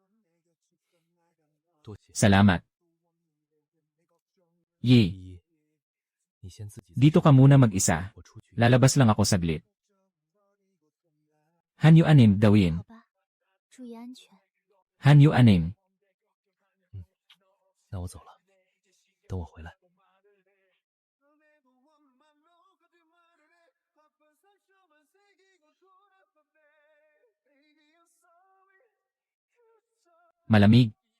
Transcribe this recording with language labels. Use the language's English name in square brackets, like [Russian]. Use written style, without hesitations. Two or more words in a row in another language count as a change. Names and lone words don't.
[Filipino] Salamat. Yi. Dito ka muna mag-isa. Lalabas lang ako saglit. Hanyu Anim, Dawin. Hanyu Anim. [Chinese] 那我走了，等我回来。 [Filipino] Malamig.